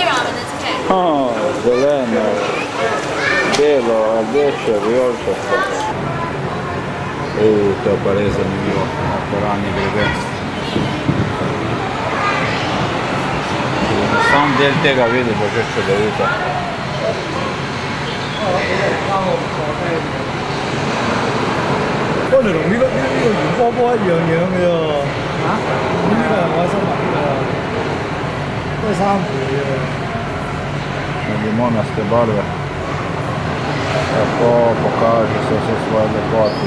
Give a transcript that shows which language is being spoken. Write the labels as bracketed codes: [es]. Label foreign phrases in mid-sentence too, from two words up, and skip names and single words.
[sl] Zeleno, belo, rdeče, vijoličasto. To je pa res zanimivo, koralni greben. Sam del tega vidi, bo že čudovito. [yue] 嗰條龍呢個圓波波一樣樣嘅喎，呢個係我新買嘅，都係3倍嘅。 [sl] Limonaste barve. Tako pokaže se vse svoje lepoti.